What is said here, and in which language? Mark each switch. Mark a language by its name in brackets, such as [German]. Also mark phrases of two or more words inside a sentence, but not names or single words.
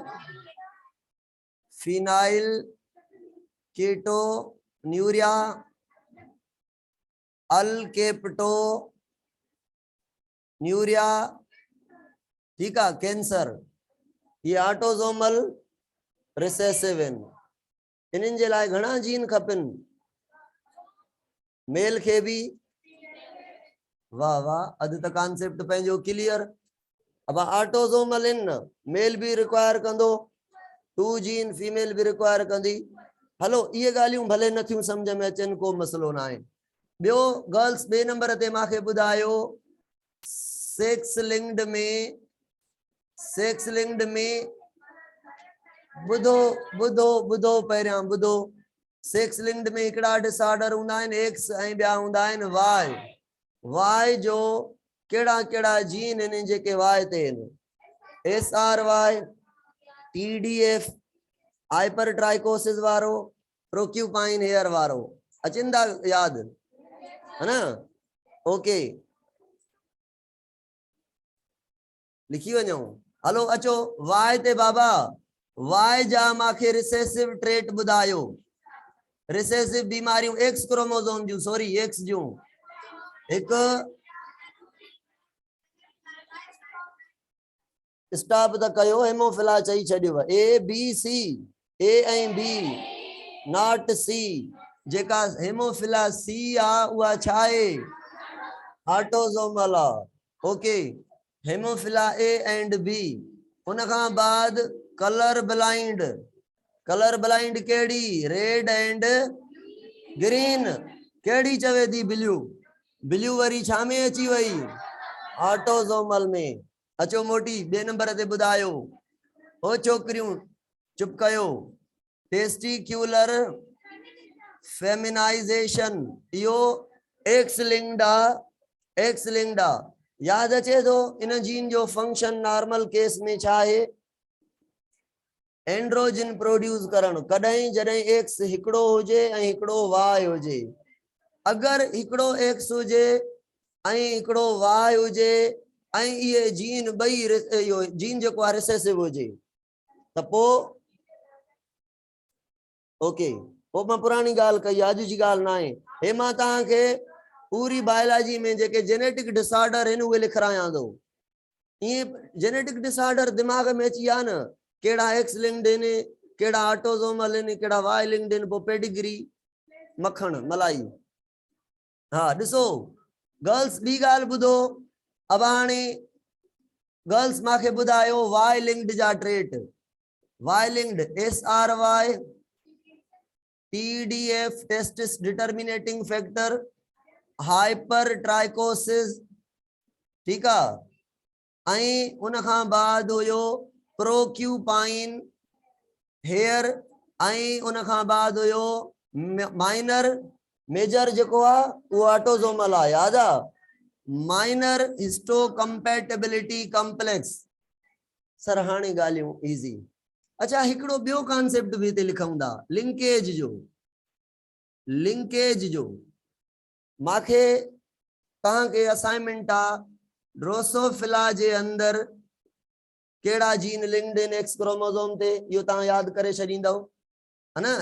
[English] phenyl keto nuria, alkapto nuria, [Sindhi] ठीक है, कैंसर, ये [English] autosomal recessive [Sindhi] इन जे लाए घणा जीन खपन? मेल के भी। वाह वाह, अद त कॉन्सेप्ट पंहिंजो क्लियर। अब ऑटोसोमल इन मेल भी रिक्वायर कंदो, 2 [English] gene female [Sindhi] भी रिक्वायर कंदी। हलो ये गालियों भले नथियूं समझ में अचन, को मसलो ना है। बियो गर्ल्स बे नंबर ते माखे बुधायो [English] sex linked [Sindhi] में बुधो बुधो बुधो पहिरियां बुधो। [English] sex linked [Sindhi] में एकड़ा डिसऑर्डर हुंदा आहिनि एक्स ऐं ॿिया हूंदा आहिनि वाई। वाई जो केड़ा केड़ा जीन इन जेके वाई ते आहिनि? SRY, TDF, हाइपरट्राइकोसिस वारो, [English] porcupine hair [Sindhi] वारो। अचिंदा याद है ना? ओके, लिखी वञो। हलो अचो वाई ते बाबा। वाई जा माखे [English] recessive trait [Sindhi] बुधायो। रिसेसिव बीमारियों [English] X chromosome [Sindhi] जूं, [English] sorry X [Sindhi] जूं। एक स्टॉप त कयो, हेमोफिला चई छडियो। ABC, A ऐं B, [English] not C. [Sindhi] जेका हेमोफिला C आ उहा छा आहे? ऑटोसोमल आ। [English] okay, hemophilia A and B. [Sindhi] उन खां बाद [English] color blind. color blind [Sindhi] केड़ी? [English] red and green. [Sindhi] केड़ी चवे थी? ब्लू। ब्लू वरी छा में अची वई? ऑटोसोमल में। अचो मोटी बे नंबर ते बुधायो। ओ छोकरियों चुप कयो। [English] testicular feminization, [Sindhi] यो [English] X linked [Sindhi] आ। याद अचे तो इन जीन जो फंक्शन [English] normal case [Sindhi] में छा है? [English] androgen produce [Sindhi] करण। कदहीं जडहीं एक्स हिकड़ो होजे ऐं हिकड़ो वाई होजे। अगर हिकड़ो एक्स होजे ऐं हिकड़ो वाई होजे ऐं ये जीन बई यो जीन जो को रिसेसिव होजे त पो ओके, वो मां पुरानी गाल कही, आज जी गाल ना है। हे मां तहां के पूरी बायोलॉजी में जेके [English] genetic disorder [Sindhi] हैं उहे लिखरायां दो। ये [English] genetic disorder [Sindhi] दिमाग में अची आ न, केड़ा [English] X linked [Sindhi] ने, केड़ा ऑटोसोमल ने, केड़ा [English] Y linked [Sindhi] ने, पो पेडिग्री मखण मलाई। हाँ दिसो गर्ल्स बी गाल बुधो। अब हाणे गर्ल्स माखे बुधायो [English] Y linked [Sindhi] जा ट्रेट। [English] Y linked SRY, TDF testis determining factor, hyper trichosis, [Hindi] ठीक है। [Sindhi] ऐं उन खां बाद हुयो [English] porcupine hair, [Sindhi] ऐं उन खां बाद हुयो माइनर। मेजर जेको आ वो ऑटोसोमल आ, याद आ? [English] minor histocompatibility complex. [Sindhi] सर हाणे गालियों इजी। अच्छा हिकड़ो बियो कॉन्सेप्ट भी ते लिखूं था, लिंकेज जो। लिंकेज जो माखे तहां के असाइनमेंट आ, ड्रोसोफिला जे अंदर केड़ा जीन लिंक्ड इन [English] X chromosome [Sindhi] ते, यो तहां याद करे छडींदव है ना?